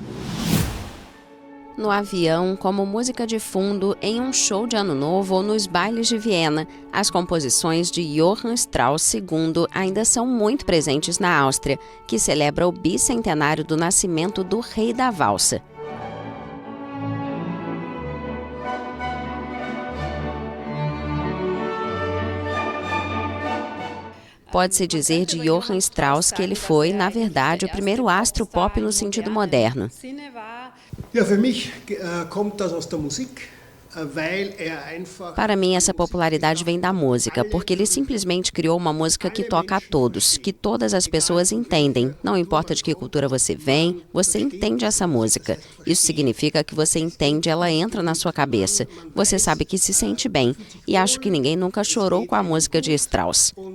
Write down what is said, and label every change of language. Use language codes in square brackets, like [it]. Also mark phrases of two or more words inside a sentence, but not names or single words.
[pt] No avião, como música de fundo, em um show de Ano Novo ou nos bailes de Viena, as composições de Johann Strauss II ainda são muito presentes na Áustria, que celebra o bicentenário do nascimento do Rei da Valsa. Pode-se dizer de Johann Strauss que ele foi, na verdade, o primeiro astro pop no sentido moderno. [de] Ja, für mich kommt das aus der Musik. [pt] Para mim, essa popularidade vem da música, porque ele simplesmente criou uma música que toca a todos, que todas as pessoas entendem. Não importa de que cultura você vem, você entende essa música. Isso significa que você entende, ela entra na sua cabeça. Você sabe que se sente bem. E acho que ninguém nunca chorou com a música de Strauss.